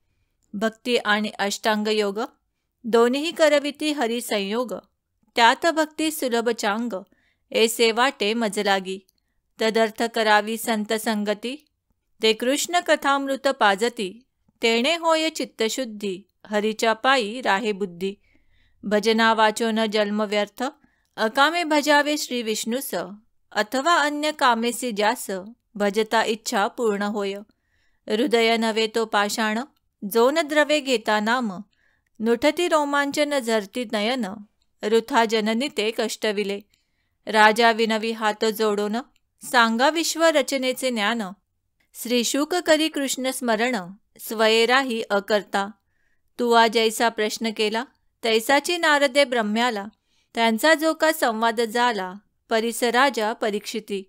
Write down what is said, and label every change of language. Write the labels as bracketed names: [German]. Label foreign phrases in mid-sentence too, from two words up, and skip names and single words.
[Marathi] भक्ती आणि अष्टांग योग, दोन्ही करविती हरी संयोग, त्यात भक्ती सुलभ चांग, ऐसे वाटे मजलागी. तदर्थ करावी संत संगती, ते कृष्ण कथामृत पाजती, तेणे होय चित्तशुद्धी, हरीच्या पायी राहे बुद्धी. भजना वाचो न जन्म व्यर्थ, अकामे भजावे श्री विष्णुस, अथवा अन्य कामेसी जास, भजता इच्छा पूर्ण होय. हृदय नव्हे तो पाषाण, जो न द्रवे घेता नाम, नुठती रोमांचन झरती नयन, वृथा जननी ते कष्टविले. राजा विनवी हात जोडोन, सांगा विश्व रचनेचे ज्ञान. श्री शुक करी कृष्ण स्मरण, स्वयेराही अकर्ता. तुवा जैसा प्रश्न केला, तैसाची नारदे ब्रह्म्याला. त्यांचा जो का संवाद झाला, परिस राजा परीक्षिती.